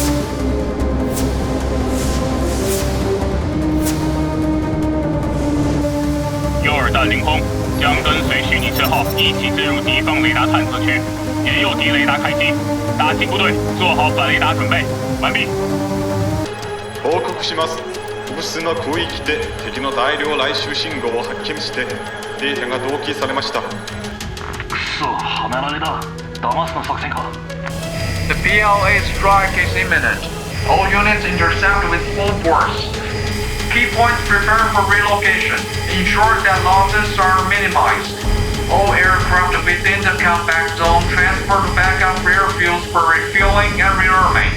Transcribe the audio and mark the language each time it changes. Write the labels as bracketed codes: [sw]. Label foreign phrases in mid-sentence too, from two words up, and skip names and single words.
[zh] 诱饵弹凌空，将跟随虚拟车号一起进入敌方雷达探测区，沿诱敌雷达开机。打击部队做好反雷达准备，完毕。 [ja] 報告します。無数の空域で敵の大量来襲信号を発見してデータが同期されました。くそ、はめられだ。騙すの作戦か。 [en] The PLA strike is imminent. All units intercept with full force. Key points prepare for relocation. Ensure that losses are minimized. All aircraft within the combat zone transfer to backup airfields for refueling and rearming.